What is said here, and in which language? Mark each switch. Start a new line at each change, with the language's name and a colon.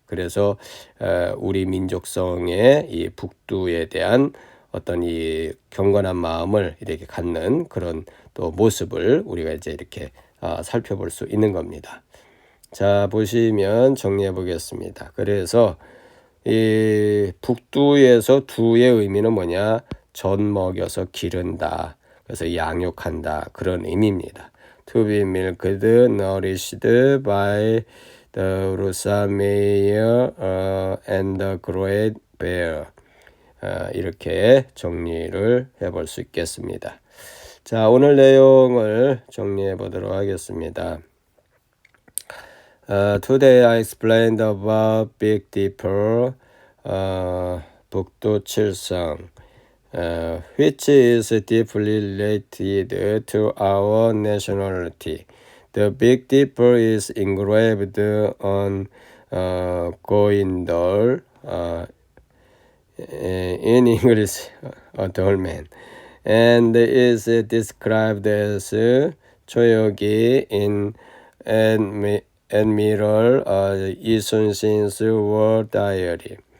Korean: 그래서 우리 민족성의 이 북두에 대한 어떤 이 경건한 마음을 이렇게 갖는 그런 또 모습을 우리가 이제 이렇게 살펴볼 수 있는 겁니다. 자, 보시면 정리해 보겠습니다. 그래서 이 북두에서 두의 의미는 뭐냐, 젖 먹여서 기른다, 그래서 양육한다, 그런 의미입니다.
English: To be milked, nourished by the Rusa mare and the great bear.
Korean: 이렇게 정리를 해볼 수 있겠습니다. 자, 오늘 내용을 정리해 보도록 하겠습니다.
English: Today I explained about Big Dipper, 북두 칠성, which is deeply related to our nationality. The Big Dipper is engraved on Goindol, in English, a dolmen, and is described as 초여기 in Admiral 이순신's War Diary.